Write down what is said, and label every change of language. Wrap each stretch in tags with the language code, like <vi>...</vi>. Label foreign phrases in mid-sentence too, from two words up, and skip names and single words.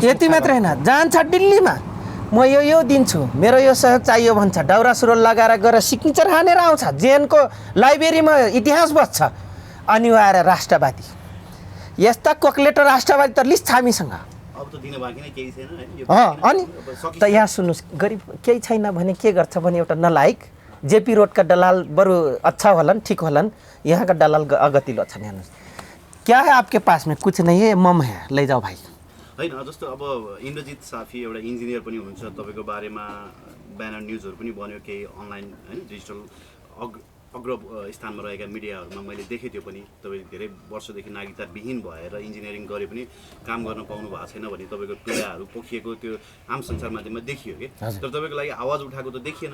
<ne>यति मात्रै होइन, जान्छ दिल्लीमा म यो दिन्छु मेरो यो सहयोग चाहियो भन्छ, दाउरा सुरुवाल लगाएर गएर सिग्नेचर हानेर आउँछ, जेएनको लाइब्रेरीमा इतिहास बस्छ। अनि आएर राष्ट्रवादी यस्ता कोक्लेटो राष्ट्रवादी त लिस्ट छ हामीसँग। अब त दिन बाँकी नै केही छैन हैन। अनि त यहाँ सुन्नुहोस्, गरिब केही छैन भने के गर्छ भने एउटा नलायक जेपी रोडका दलाल बरु अच्छा होलन ठीक होलन, यहाँ का दलाल अगतिलो छन्।</ne> <hi>हेर्नुहोस् क्या है आपके पास में कुछ नहीं है, मम है ले जाओ भाइ।</hi> <ne>होइन जस्तो अब इन्द्रजित साफी एउटा इन्जिनियर पनि हुनुहुन्छ, तपाईँको बारेमा</ne> <en>banner news</en> <ne>पनि बन्यो केही अनलाइन होइन डिजिटल अग्र स्थानमा रहेका मिडियाहरूमा मैले देखेँ। त्यो पनि तपाईँ धेरै वर्षदेखि नागरिकताविहीन भएर इन्जिनियरिङ गरे पनि काम गर्न पाउनु भएको छैन भने तपाईँको पीडाहरू पोखिएको त्यो आम सञ्चार माध्यममा देखियो कि, तर तपाईँको लागि आवाज उठाएको त देखिएन।</ne>